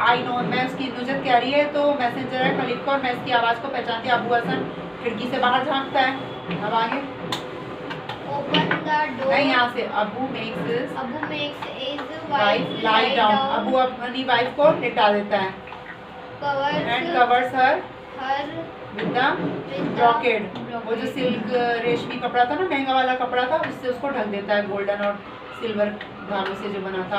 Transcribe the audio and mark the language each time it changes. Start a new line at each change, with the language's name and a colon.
English: I know,
Hindi: मैं उसकी नुजत कह रही है तो मैसेंजर है खलीफ का, और मैं इसकी आवाज़ को पहचानती हूँ। अबू हसन खिड़की से बाहर झांकता है। अब आगे
English: Open the door.
Hindi: नहीं, यहाँ से
English: Abu makes his Abu makes his wife wife lie down.
Hindi: Abu अपनी वाइफ को लिटा देता है
English: and covers her with the brocade.
Hindi: वो जो सिल्क रेशमी कपड़ा था ना, महंगा वाला कपड़ा था, उससे उसको ढक देता है, गोल्डन और सिल्वर धागों से जो बना था।